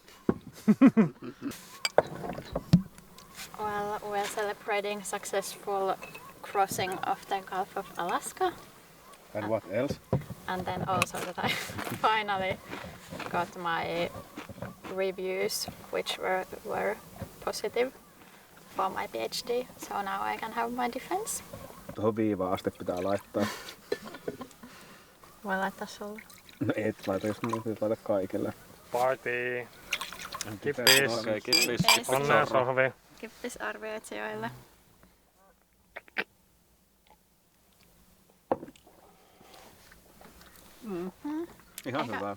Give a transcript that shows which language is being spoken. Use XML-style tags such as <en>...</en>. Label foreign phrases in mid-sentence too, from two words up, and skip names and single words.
<en>Well, we're celebrating successful crossing of the Gulf of Alaska. And what else? And then also that I finally got my reviews, which were positive for my PhD. So now I can have my defense.</en> <fi>Tuohon viivaan asti pitää laittaa. Voi laittaa sulle. No et laita, jos mun laita kaikille. Party. Kippis. Okei, kippis. Onnea sohvi. Kippis arvioitsijoille. Ihan hyvä.</fi>